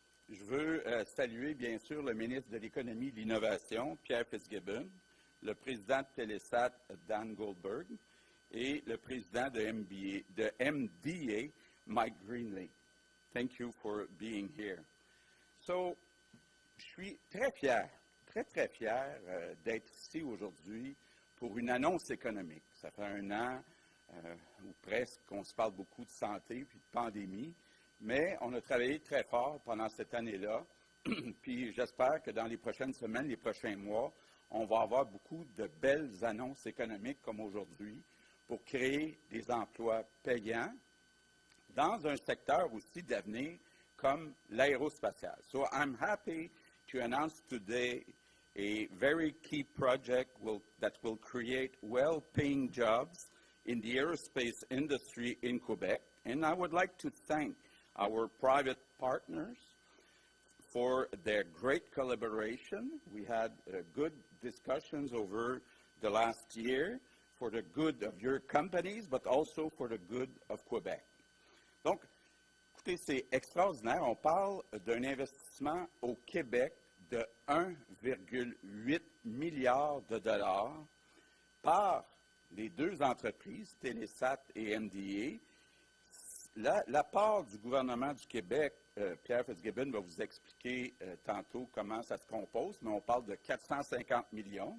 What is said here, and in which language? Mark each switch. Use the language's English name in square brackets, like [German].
[French] Je veux saluer, bien sûr, le ministre de l'Économie et de l'Innovation, Pierre Fitzgibbon, le président de Télésat, Dan Goldberg, et le président de MDA, Mike Greenlee. [English] Thank you for being here. [French] So, je suis très fier d'être ici aujourd'hui pour une annonce économique. Ça fait un an ou presque qu'on se parle beaucoup de santé puis de pandémie, mais on a travaillé très fort pendant cette année-là, puis j'espère que dans les prochaines semaines, les prochains mois, on va avoir beaucoup de belles annonces économiques comme aujourd'hui pour créer des emplois payants dans un secteur aussi d'avenir comme l'aérospatial. [English] So I'm happy to announce today a very key project that will create well-paying jobs in the aerospace industry in Quebec. And I would like to thank our private partners for their great collaboration. We had good discussions over the last year for the good of your companies, but also for the good of Quebec. [French] Donc, écoutez, c'est extraordinaire. On parle d'un investissement au Québec de 1,8 milliard de dollars par les deux entreprises, Télésat et MDA. La part du gouvernement du Québec, Pierre Fitzgibbon va vous expliquer tantôt comment ça se compose, mais on parle de 450 millions.